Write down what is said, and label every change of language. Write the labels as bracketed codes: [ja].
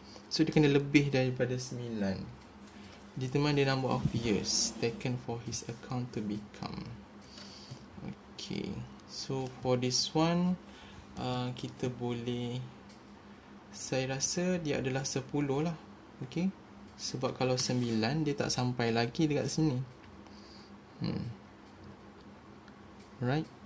[ms] So dia kena lebih daripada 9. [en] Determine the number of years taken for his account to become. Okay. So for this one, [ms] kita boleh, saya rasa dia adalah 10 lah. Okay. Sebab kalau 9 dia tak sampai lagi dekat sini. Right.